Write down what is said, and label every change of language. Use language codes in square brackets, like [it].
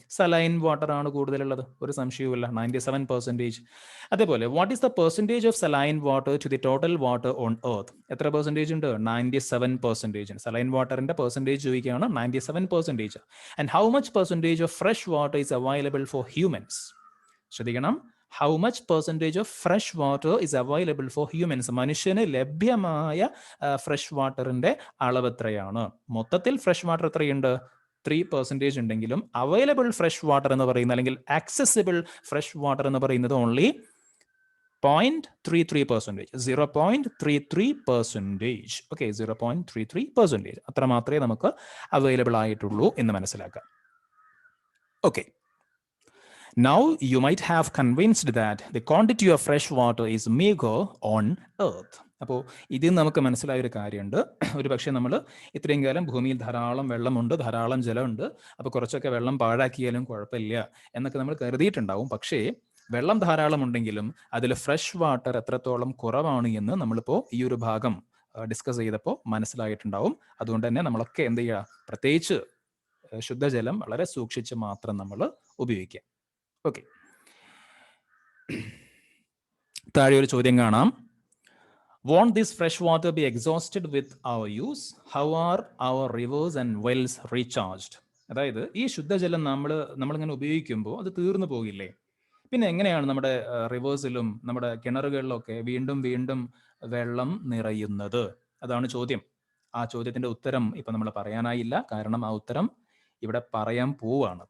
[ml] Saline water ആണ് കൂടുതലുള്ളത്, ഒരു സംശയവുമില്ല, 97%. അതേപോലെ [en] What is the percentage of saline water to the total water on earth? [ml] എത്ര പെർസെൻറ്റേജ് ഉണ്ട്? 97%. സലൈൻ വാട്ടറിന്റെ പെർസെൻറ്റേജ് ചോദിക്കുകയാണ്, 97%. [en] And how much percentage of fresh water is available for humans? [ml] ശ്രദ്ധിക്കണം, [en] how much percentage of fresh water is available for humans? [ml] മനുഷ്യന് ലഭ്യമായ fresh വാട്ടറിന്റെ അളവ് എത്രയാണ്? മൊത്തത്തിൽ fresh water എത്രയുണ്ട്? 3% ഉണ്ടെങ്കിലും അവൈലബിൾ ഫ്രഷ് വാട്ടർ എന്ന് പറയുന്നത്, അല്ലെങ്കിൽ ആക്സസിബിൾ ഫ്രഷ് വാട്ടർ എന്ന് പറയുന്നത് ഓൺലി 0.33%. 0.33%. ഓക്കെ, 0.33%. അത്ര മാത്രമേ നമുക്ക് അവൈലബിൾ ആയിട്ടുള്ളൂ എന്ന് മനസ്സിലാക്കാം. Okay, [en] Now you might have convinced that the quantity of fresh water is meager on earth. [ml] അപ്പോൾ ഇതിൽ നമുക്ക് മനസ്സിലായ ഒരു കാര്യമുണ്ട്. ഒരു പക്ഷേ നമ്മൾ ഇത്രയും കാലം ഭൂമിയിൽ ധാരാളം വെള്ളമുണ്ട്, ധാരാളം ജലമുണ്ട്, അപ്പോൾ കുറച്ചൊക്കെ വെള്ളം പാഴാക്കിയാലും കുഴപ്പമില്ല എന്നൊക്കെ നമ്മൾ കരുതിയിട്ടുണ്ടാവും. പക്ഷേ വെള്ളം ധാരാളം ഉണ്ടെങ്കിലും അതിൽ ഫ്രഷ് വാട്ടർ എത്രത്തോളം കുറവാണ് എന്ന് നമ്മളിപ്പോൾ ഈ ഒരു ഭാഗം ഡിസ്കസ് ചെയ്തപ്പോൾ മനസ്സിലായിട്ടുണ്ടാവും. അതുകൊണ്ട് തന്നെ നമ്മളൊക്കെ എന്ത് ചെയ്യുക, പ്രത്യേകിച്ച് ശുദ്ധജലം വളരെ സൂക്ഷിച്ച് മാത്രം നമ്മൾ ഉപയോഗിക്കുക. ഓക്കെ, താഴെ ഒരു ചോദ്യം കാണാം. [en] Won't this fresh water be exhausted with our use? How are our rivers and wells recharged? [ml] അതായത് ഈ ശുദ്ധജലം നമ്മളിങ്ങനെ ഉപയോഗിക്കുമ്പോൾ അത് തീർന്നു പോകില്ലേ? പിന്നെ എങ്ങനെയാണ് നമ്മുടെ റിവേഴ്സിലും നമ്മുടെ കിണറുകളിലൊക്കെ വീണ്ടും വീണ്ടും വെള്ളം നിറയുന്നത്? അതാണ് ചോദ്യം. ആ ചോദ്യത്തിന്റെ ഉത്തരം ഇപ്പൊ നമ്മൾ പറയാനായില്ല, കാരണം ആ ഉത്തരം ഇവിടെ പറയാൻ പോവാണ്.